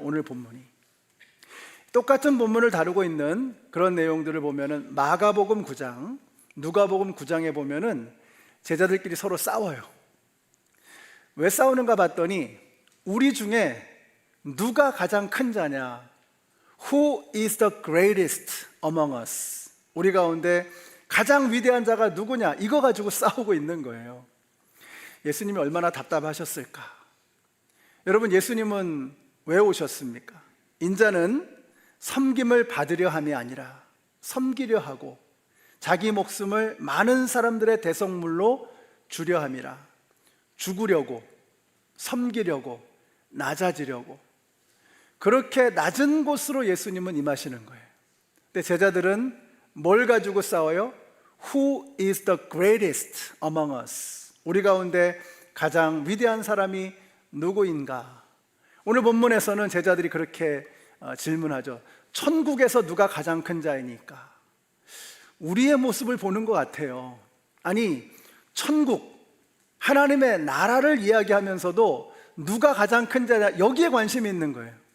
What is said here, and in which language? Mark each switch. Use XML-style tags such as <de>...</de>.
<ko>오늘 본문이 똑같은 본문을 다루고 있는 그런 내용들을 보면은 마가복음 9장, 누가복음 9장에 보면은 제자들끼리 서로 싸워요. 왜 싸우는가 봤더니 우리 중에 누가 가장 큰 자냐?</ko> <en>Who is the greatest among us?</en> <ko>우리 가운데 가장 위대한 자가 누구냐? 이거 가지고 싸우고 있는 거예요. 예수님이 얼마나 답답하셨을까? 여러분, 예수님은 왜 오셨습니까? 인자는 섬김을 받으려 함이 아니라 섬기려 하고 자기 목숨을 많은 사람들의 대성물로 주려 함이라. 죽으려고, 섬기려고, 낮아지려고, 그렇게 낮은 곳으로 예수님은 임하시는 거예요. 근데 제자들은 뭘 가지고 싸워요?</ko> <en>Who is the greatest among us?</en> <ko>우리 가운데 가장 위대한 사람이 누구인가? 오늘 본문에서는 제자들이 그렇게 질문하죠. 천국에서 누가 가장 큰 자이니까? 우리의 모습을 보는 것 같아요. 아니, 천국, 하나님의 나라를 이야기하면서도 누가 가장 큰 자냐, 여기에 관심이 있는 거예요.</ko>